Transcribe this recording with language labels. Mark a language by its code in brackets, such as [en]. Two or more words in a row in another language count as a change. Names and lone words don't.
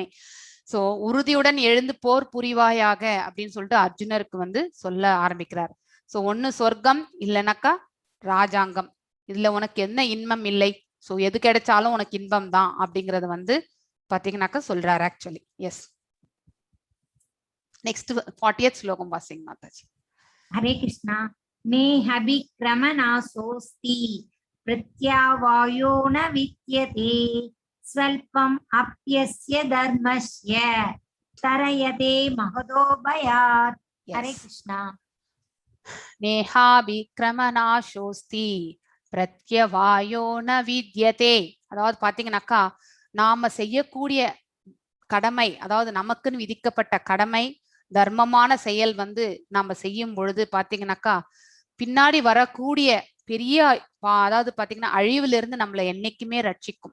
[ta] சோ உறுதியுடன் எழுந்து போர் புரிவாயாக அப்படின்னு சொல்லிட்டு அர்ஜுனருக்கு வந்து சொல்ல ஆரம்பிக்கிறார். சோ ஒண்ணு சொர்க்கம் இல்லைனாக்கா ராஜாங்கம், இதுல உனக்கு என்ன இன்பம் இல்லை, சோ எது கிடைச்சாலும் உனக்கு இன்பம் தான் அப்படிங்கறத வந்து பாத்தீங்கன்னாக்கா சொல்றாரு ஆக்சுவலி. [en] yes next [ta] 40th ஸ்லோகம் வாசிங்க மாதாஜி. [sa] हरे कृष्णा. नेहाभिक्रमनाशोऽस्ति प्रत्यावायो न विद्यते स्वल्पम् अप्यस्य धर्मस्य तरयते महतो भयात्. हरे कृष्णा. नेहाभिक्रमनाशोऽस्ति प्रत्यवायो न विद्यते. [ta] அதாவது பாத்தீங்கன்னாக்கா நாம செய்யக்கூடிய கடமை, அதாவது நமக்குன்னு விதிக்கப்பட்ட கடமை தர்மமான செயல் வந்து நாம செய்யும் பொழுது பாத்தீங்கன்னாக்கா பின்னாடி வரக்கூடிய பெரிய அதாவது பாத்தீங்கன்னா அழிவுல இருந்து நம்மளை என்னைக்குமே ரட்சிக்கும்.